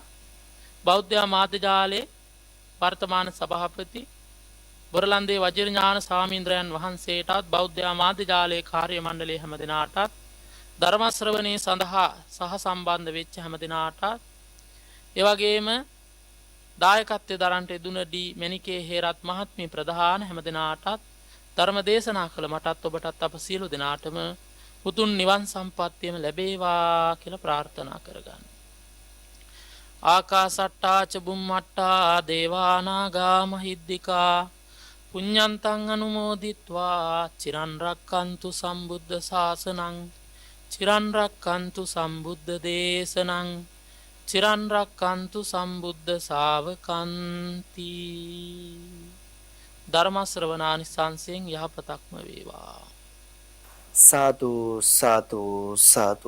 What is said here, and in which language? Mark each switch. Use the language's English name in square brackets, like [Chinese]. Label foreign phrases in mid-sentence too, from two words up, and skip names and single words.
[Sinhala] බෞද්ධ මාධ්‍ය ජාලයේ වර්තමාන සභාපති බොරලන්දේ වජිරඥාන ස්වාමීන්ද්‍රයන් වහන්සේටත් බෞද්ධ මාධ්‍ය ජාලයේ කාර්ය මණ්ඩලයේ හැම දිනාටත් ධර්ම ශ්‍රවණේ සඳහා සහ සම්බන්ධ වෙච්ච හැම දිනාටත් ඒ වගේම දායකත්වයේ දරන්ට යෙදුන ඩී මෙනිකේ හේරත් මහත්මිය ප්‍රධාන හැම දිනාටත් ධර්ම දේශනා කළ මටත් ඔබටත් අප සියලු දෙනාටම උතුම් නිවන් සම්පත්තියම ලැබේවා කියලා ප්‍රාර්ථනා කරගන්න. [Pali] ආකාසට්ටා ච බුම්මට්ටා දේවානාගා මහිද්దికා පුඤ්ඤන්තං අනුමෝදිත්වා චිරන් රක්칸තු සම්බුද්ධ ශාසනං චිරන් රක්칸තු සම්බුද්ධ දේශනං චිරන් රක්칸තු සම්බුද්ධ ශාවකන්ති. [Sinhala] ධර්ම ශ්‍රවණානිසංසයෙන් යහපතක්ම වේවා. සාදු සාදු සාදු.